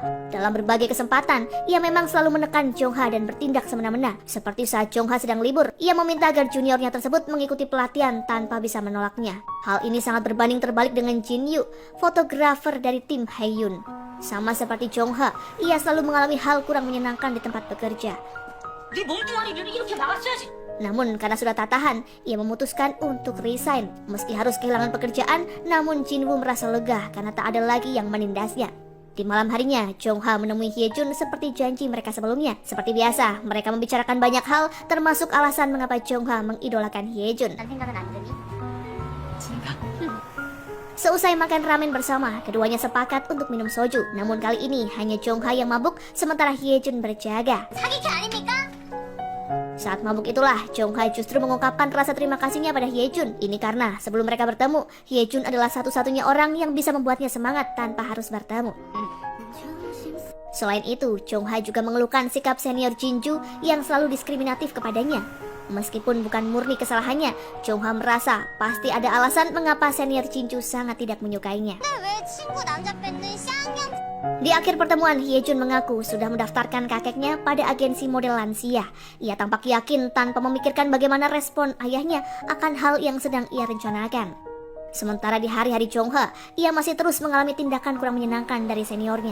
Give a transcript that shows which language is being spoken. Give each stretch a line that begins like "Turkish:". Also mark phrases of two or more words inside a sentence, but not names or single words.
Indonesian: Dalam berbagai kesempatan, ia memang selalu menekan Jongha dan bertindak semena-mena. Seperti saat Jongha sedang libur, ia meminta agar juniornya tersebut mengikuti pelatihan tanpa bisa menolaknya. Hal ini sangat berbanding terbalik dengan Jin Yu, fotografer dari tim Haeyun. Sama seperti Jongha, ia selalu mengalami hal kurang menyenangkan di tempat bekerja.
Korean: 네 몸뚱아리를 이렇게 막았어야지.
Indonesian: Namun karena sudah tak tahan, ia memutuskan untuk resign. Meski harus kehilangan pekerjaan, namun Jinwoo merasa lega karena tak ada lagi yang menindasnya. Di malam harinya, Jongha menemui Hyejun seperti janji mereka sebelumnya. Seperti biasa, mereka membicarakan banyak hal, termasuk alasan mengapa Jongha mengidolakan Hyejun.
Korean: 난 생각은 안 드니? 진짜?
Indonesian: Seusai makan ramen bersama, keduanya sepakat untuk minum soju. Namun kali ini hanya Jongha yang mabuk, sementara Hyejun berjaga.
Korean: 사기캐 아닙니까?
Indonesian: Saat mabuk itulah, Jongha justru mengungkapkan rasa terima kasihnya pada Hyejun. Ini karena sebelum mereka bertemu, Hyejun adalah satu-satunya orang yang bisa membuatnya semangat tanpa harus bertemu. Selain itu, Jongha juga mengeluhkan sikap senior Jinju yang selalu diskriminatif kepadanya. Meskipun bukan murni kesalahannya, Jongha merasa pasti ada alasan mengapa senior Jinju sangat tidak menyukainya.
Korean: 왜 친구 남자 뺏는 쌍년?
Indonesian: Di akhir pertemuan, Hyejun mengaku sudah mendaftarkan kakeknya pada agensi model lansia. Ia tampak yakin tanpa memikirkan bagaimana respon ayahnya akan hal yang sedang ia rencanakan. Sementara di hari-hari Jongha, ia masih terus mengalami tindakan kurang menyenangkan dari seniornya.